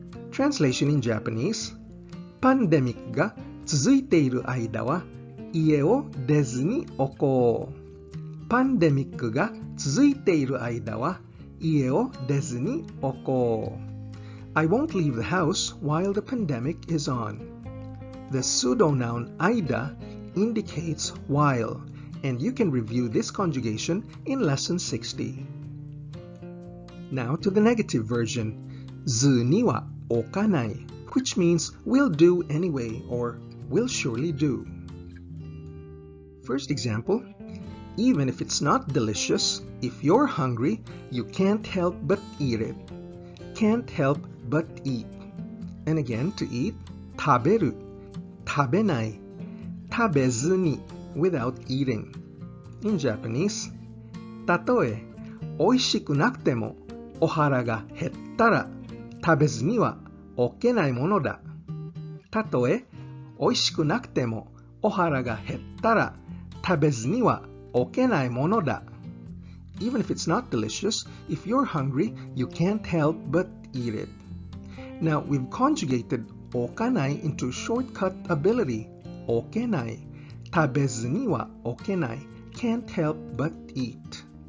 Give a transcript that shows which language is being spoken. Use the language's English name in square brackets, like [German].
[English] Translation in Japanese, [Japanese] パンデミックが続いている間は家を出ずにおこう。パンデミックが続いている間は家を出ずにおこう。 [English] I won't leave the house while the pandemic is on. The pseudo-noun aida indicates while, and you can review this conjugation in lesson 60. Now to the negative version, ZU NIWA OKANAI, which means will do anyway or will surely do. First example, even if it's not delicious, if you're hungry, you can't help but eat it. Can't help but eat. And again, to eat, [Japanese] 食べる、食べない、食べずに [English] without eating. In Japanese, [Japanese] たとえ美味しくなくてもお腹が減ったら食べずにはおけないものだ。たとえ美味しくなくてもお腹が減ったら食べずにはおけないものだ。 [English] Even if it's not delicious, if you're hungry, you can't help but eat it. Now, we've conjugated okanai into shortcut ability. Okenai. [Japanese] 食べずにはおけない. [English] Can't help but eat.